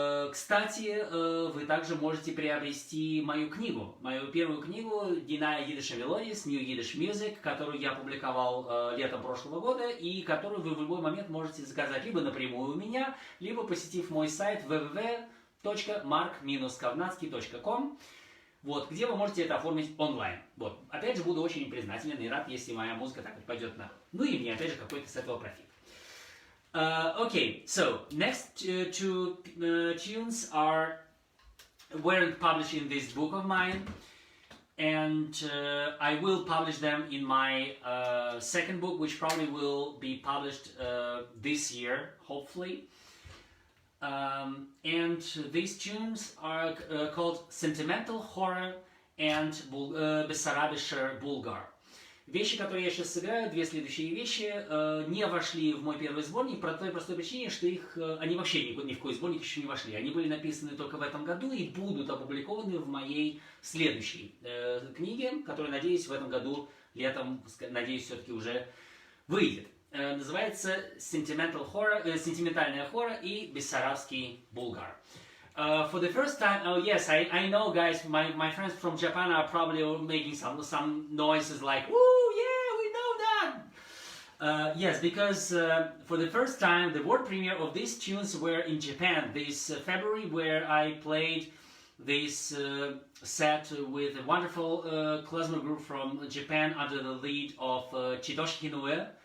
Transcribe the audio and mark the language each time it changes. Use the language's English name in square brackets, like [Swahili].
[Russian] Кстати, вы также можете приобрести мою книгу, мою первую книгу Yiddish Melodies, New Yiddish Music, которую я публиковал летом прошлого года и которую вы в любой момент можете заказать либо напрямую у меня, либо посетив мой сайт www.mark-kovnatskiy.com, вот, где вы можете это оформить онлайн. Вот. Опять же, буду очень признателен и рад, если моя музыка так вот пойдет на... Ну и мне, опять же, какой-то с этого профит. [English] Okay, so next two tunes weren't published in this book of mine, and I will publish them in my second book, which probably will be published this year, hopefully. And these tunes are called Sentimental Horror and Bessarabischer Bulgar. [Russian] Вещи, которые я сейчас сыграю, две следующие вещи, не вошли в мой первый сборник по той простой причине, что они вообще ни в какой сборник еще не вошли. Они были написаны только в этом году и будут опубликованы в моей следующей книге, которая, надеюсь, в этом году летом, надеюсь, все-таки уже выйдет. Называется «Сентиментальная хора» и «Бессарабский булгар». [English] For the first time, oh yes, I know, guys, my friends from Japan are probably making some noises like, woo, yeah, we know that! Yes, because for the first time, the world premiere of these tunes were in Japan this February, where I played this set with a wonderful klezmer group from Japan under the lead of Chitoshi Inoue.